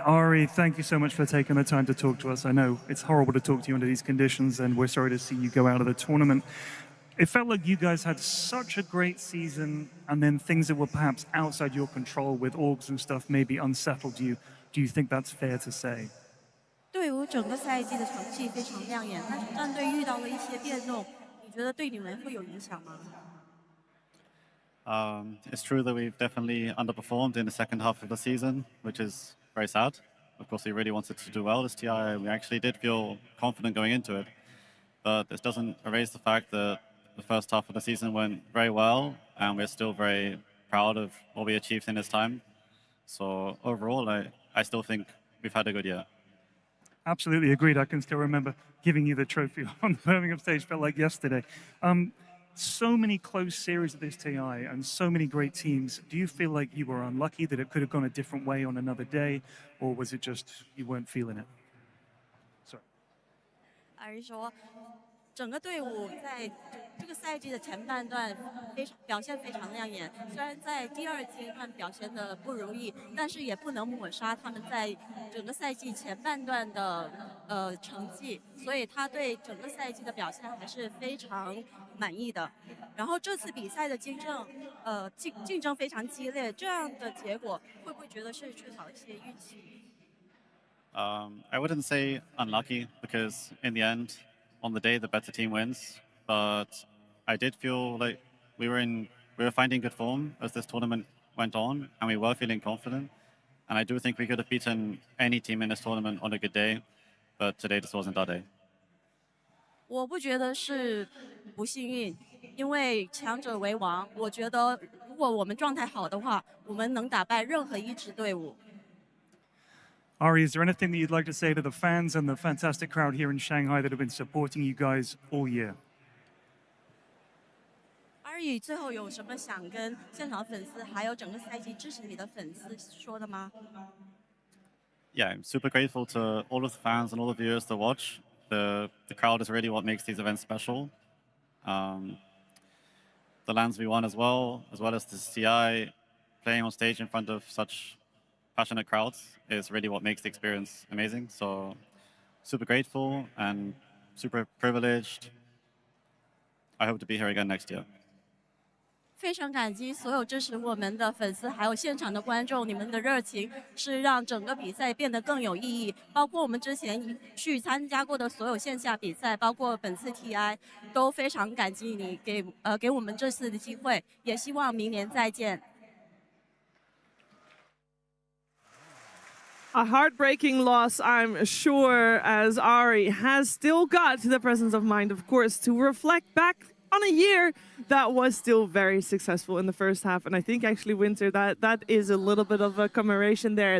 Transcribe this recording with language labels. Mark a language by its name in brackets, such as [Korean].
[English] Ari, thank you so much for taking the time to talk to us. I know it's horrible to talk to you under these conditions, and we're sorry to see you go out of the tournament. It felt like you guys had such a great season, and then things that were perhaps outside your control with orgs and stuff maybe unsettled you. Do you think that's fair to say? [Chinese] 队伍整个赛季的成绩非常亮眼，但是战队遇到了一些变动，你觉得对你们会有影响吗？ [English] It's true that we've definitely underperformed in the second half of the season, which is very sad. Of course, we really wanted to do well this TI. We actually did feel confident going into it. But this doesn't erase the fact that the first half of the season went very well, and we're still very proud of what we achieved in this time. So overall, I still think we've had a good year. Absolutely agreed. I can still remember giving you the trophy on the Birmingham stage, felt like yesterday. So many close series at this TI and so many great teams. Do you feel like you were unlucky that it could have gone a different way on another day, or was it just you weren't feeling it? Sorry. [Chinese] 还是说，整个队伍在这个赛季的前半段表现非常亮眼，虽然在第二阶段表现的不如意，但是也不能抹杀他们在整个赛季前半段的成绩，所以他对整个赛季的表现还是非常满意的。然后这次比赛的竞争非常激烈，这样的结果会不会觉得是缺少一些预期？ [English] I wouldn't say unlucky because in the end, on the day, the better team wins. But I did feel like we were finding good form as this tournament went on, and we were feeling confident. And I do think we could have beaten any team in this tournament on a good day, but today just wasn't our day. [Chinese] 我不觉得是不幸运，因为强者为王。我觉得如果我们状态好的话，我们能打败任何一支队伍。 [English] Ari, is there anything that you'd like to say to the fans and the fantastic crowd here in Shanghai that have been supporting you guys all year? [Chinese] 阿宇，最后有什么想跟现场粉丝，还有整个赛季支持你的粉丝说的吗？ [English] Yeah, I'm super grateful to all of the fans and all the viewers to watch. The crowd is really what makes these events special. The lands we won as well as the CI, playing on stage in front of such passionate crowds is really what makes the experience amazing. So super grateful and super privileged. I hope to be here again next year. [Chinese] 非常感激所有支持我们的粉丝，还有现场的观众，你们的热情是让整个比赛变得更有意义。包括我们之前去参加过的所有线下比赛，包括本次 TI， 都非常感激你给我们这次的机会，也希望明年再见。 [English] A heartbreaking loss, I'm sure, as Ari has still got the presence of mind, of course, to reflect back on a year that was still very successful in the first half. And I think actually, Winter, that is a little bit of a commemoration there.